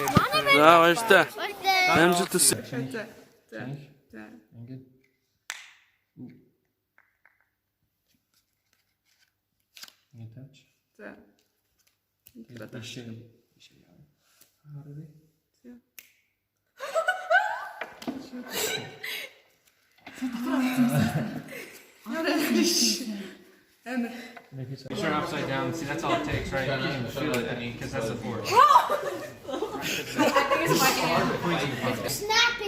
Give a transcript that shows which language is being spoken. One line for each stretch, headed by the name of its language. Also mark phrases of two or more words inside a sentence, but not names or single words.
Mongolian: За баяртай. Амжилт хүсье. Ингээд. Ингээд тач. За. Ишээ. Хараа.
English: Make sure upside down. See, that's all it takes, right? You can feel it, because that's the force. Snapping